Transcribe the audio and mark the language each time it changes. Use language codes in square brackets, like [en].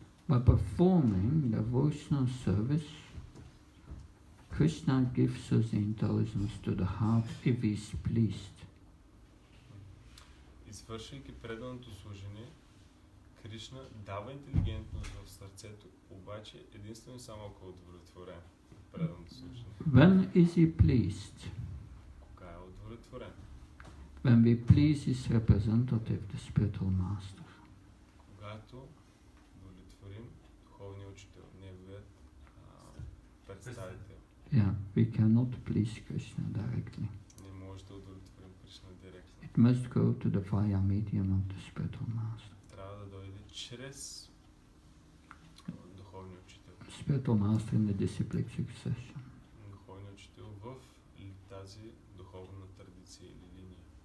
[en] By performing devotional service, Krishna gives us the intelligence to the heart if he is pleased. [bg] Извършвайки преданото служение, Кришна дава интелигентност в сърцето, обаче единствено само ако е удовлетворен от преданото служение. [en] When is he pleased? [bg] Кога е удовлетворен? [en] When we please his representative, the spiritual master. [bg] Когато удовлетворим духовния учител, неговият представител. [en] Yeah, we cannot please Krishna directly. [bg] Не може да удовлетворим Кришна директно. [en] It must go to the via medium of the spiritual master. [bg] Трябва да дойде чрез духовния учител. [en] Spiritual master in the disciplic succession. [bg] Духовния учител в тази духовна традиция или линия.